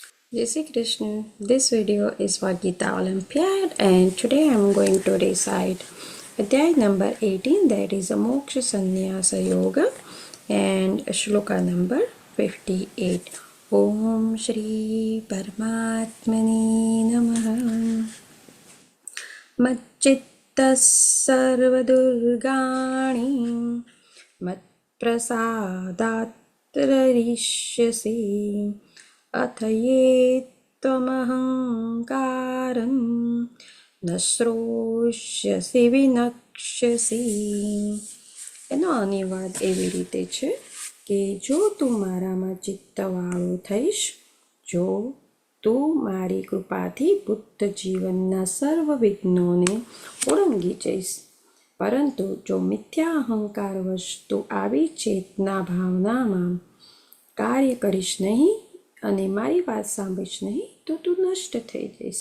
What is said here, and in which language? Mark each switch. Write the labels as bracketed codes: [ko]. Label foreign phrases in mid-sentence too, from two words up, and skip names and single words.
[hi] जय श्री कृष्ण. [en] This video is for Gita Olympiad, and today I am going to recite Adhyay number 18, that is a Moksha Sannyasa Yoga, and Shloka number 58. [sa] ओम श्री परमात्मनि नमः. मच्चित्त सर्वदुर्गाणि मत्प्रसादात् तरिष्यसि अथ ये त्वमहङ्कारं न શ્રોષ્યસી વિનક્ષ્યસી. [gu] એનો અનુવાદ એવી રીતે છે કે જો તું મારામાં ચિત્તવાળો થઈશ, જો તું મારી કૃપાથી બુદ્ધ જીવનના સર્વ વિઘ્નોને ઓળંગી જઈશ, પરંતુ જો મિથ્યા અહંકાર વસ્તુ આવી ચેતના ભાવનામાં કાર્ય કરીશ નહીં અને મારી વાત સાંભળીશ નહીં, તો તું નષ્ટ થઈ જઈશ.